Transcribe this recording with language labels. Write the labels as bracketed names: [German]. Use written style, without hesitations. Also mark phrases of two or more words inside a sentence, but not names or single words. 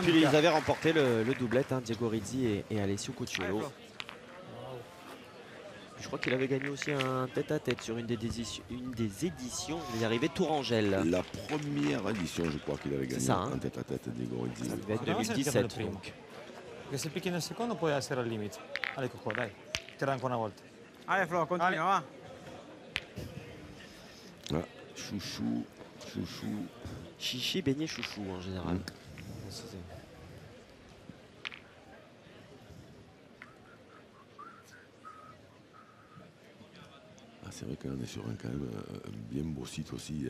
[French] Et puis Mika. ils avaient remporté le doublette, hein, Diego Rizzi et Alessio Allez, Cucciolo. Flo. Je crois qu'il avait gagné aussi un tête-à-tête sur une des éditions. Il est arrivé Tourangelle. La première édition, je crois qu'il avait gagné ça, hein. en tête-à-tête des Gorizzi. Ça devait être [Italian] Proviamo a sentirlo [French] 2017. [Italian] prima. [French] Donc. [Italian] Perché se picchi nel secondo puoi essere al limite. Allez, Coco, dai. Tira ancora una volta. [French] Allez, Flo, continue, va. Ah, chouchou. Chichi, beignet, chouchou en général. Mm. Ça, c'est- Ah, c'est vrai qu'on est sur un quand même un bien beau site aussi.